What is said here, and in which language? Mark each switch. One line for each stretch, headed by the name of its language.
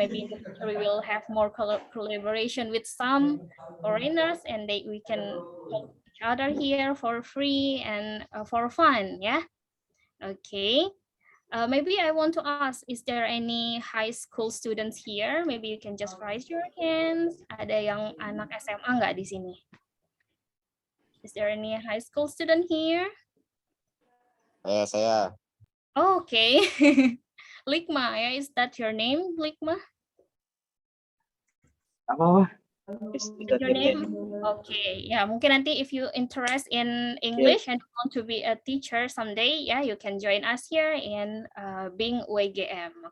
English: Maybe in the future we will have more collaboration with some foreigners, and we can talk to each other here for free and for fun, yeah. Okay. Maybe I want to ask, is there any high school students here? Maybe you can just raise your hands.
Indonesian: Ada yang anak SMA nggak di sini?
English: Is there any high school student here?
Indonesian: Saya.
English: Okay. Likma, yeah, is that your name, Likma?
Indonesian: Apa?
English: Is your name? Okay, yeah.
Indonesian: Mungkin nanti
English: if you interest in English and want to be a teacher someday, yeah, you can join us here in Bing WGM.